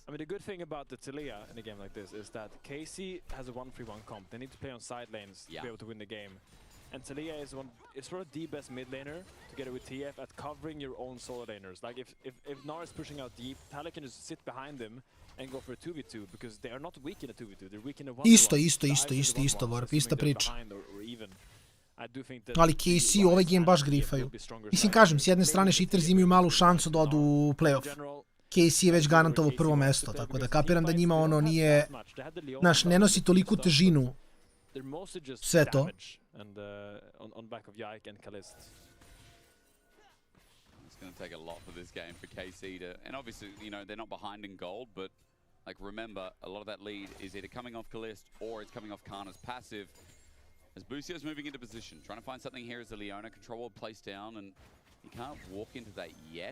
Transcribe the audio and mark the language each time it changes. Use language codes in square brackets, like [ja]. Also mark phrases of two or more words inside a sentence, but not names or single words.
[en] I mean, the good thing about the Talia in a game like this is that KC has a 1-3-1 comp. They need to play on side lanes to be able to win the game. And Talia is sort of the best mid laner, together with TF, at covering your own solo laners. Like if Gnar is pushing out deep, Talia can just sit behind them and go for a 2v2, because they are not weak in a 2v2, they're weak in a 1v1. [sr] Isto, Varp, ista priča. [en] Or even. I do think that [sr] Ali KC ovaj game baš grifaju. Mislim, kažem, s jedne strane Shifters imaju malu šansu da odu u playoff. KC je već garantovo prvo mesto, tako da kapiram da njima ono nije... Znaš, ne nosi toliku težinu sve to. [en] And on back of Yike and Kalist. It's going to take a lot for this game for KC to, and obviously, you know, they're not behind in gold, but like remember, a lot of that lead is either coming off Kalist or it's coming off Kana's passive. As Busio's moving into position, trying to find something here as the Leona control will place down, and he can't walk into that yet.